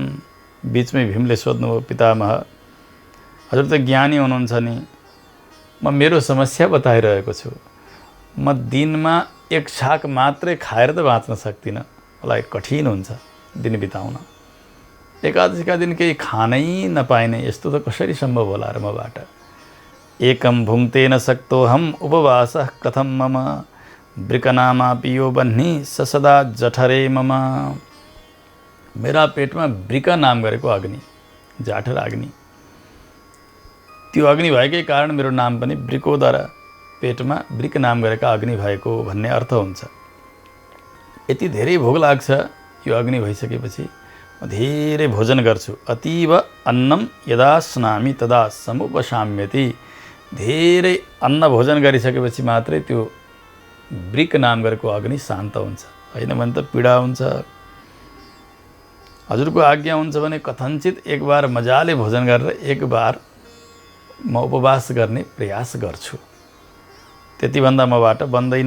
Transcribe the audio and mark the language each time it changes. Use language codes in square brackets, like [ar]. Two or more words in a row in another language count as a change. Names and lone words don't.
[ne] बिचमै भीमले सोध्नुभयो, पितामह हजुर त ज्ञानी हुनुहुन्छ नि, म मेरो समस्या बताइरहेको छु, म दिनमा एक छाक मात्रै खाएर त बाँच्न सक्दिनँ, मलाई कठिन हुन्छ दिन बिताउन। एकादशीका दिन केही खानै नपाइने, यस्तो त कसरी सम्भव होला र मबाट? [sa] एकम भुङ्क्ते न सक्तोऽहम् उपवासः कथं मम, वृकनामा पियो बन्ही ससदा जठरे मम। [ne] मेरा पेटमा वृक नाम गरेको अग्नि, जाठर अग्नि, त्यो अग्नि भएकै कारण मेरो नाम पनि वृकोदर, पेटमा वृक नाम गरेका अग्नि भएको भन्ने अर्थ हुन्छ। यति धेरै भोग लाग्छ यो अग्नि भइसकेपछि म धेरै भोजन गर्छु। [sa] अतीव अन्नम यदा स्नामि तदा समुपशाम्यति। [ne] धेरै अन्न भोजन गरिसकेपछि मात्रै त्यो वृक नाम गरेको अग्नि शान्त हुन्छ, होइन भने त पीडा हुन्छ। हजुरको आज्ञा हुन्छ भने कथनचित एक बार मजाले भोजन गरेर एक बार म उपवास गर्ने प्रयास गर्छु, त्यतिभन्दा मबाट बन्दैन।